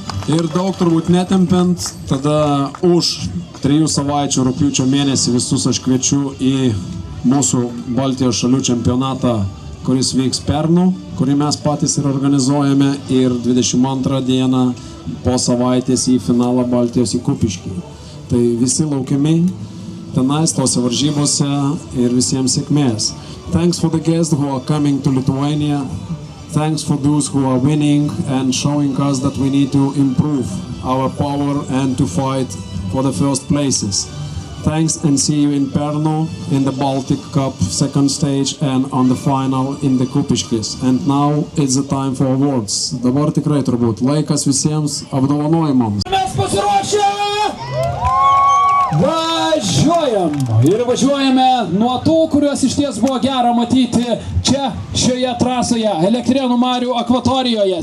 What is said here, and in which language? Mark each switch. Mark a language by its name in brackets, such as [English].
[Lithuanian] Ir daug turbūt netempiant, tada už 3 savaičių rugpjūčio mėnesį visus aš kviečiu į mūsų Baltijos šalių čempionatą, kuris vyks Pernu, kurį mes patys ir organizuojame, ir 22 dieną po savaitės į finalą Baltijos į Kupiškį. Tai visi laukiami tenais tose varžybose ir visiems sėkmės. [English] Thanks for the guests who are coming to Lithuania. Thanks for those who are winning and showing us that we need to improve our power and to fight for the first places. Thanks and see you in Pernu in the Baltic Cup second stage and on the final in the Kupiškis. And now it's the time for awards. [Lithuanian] Dabar tikrai turbūt laikas visiems apdovanojimams. Mes pasiruošę! Važiuojam! Ir važiuojame nuo tų, kuriuos iš ties buvo gera matyti čia, šioje trasoje, Elektrėnų marių akvatorijoje.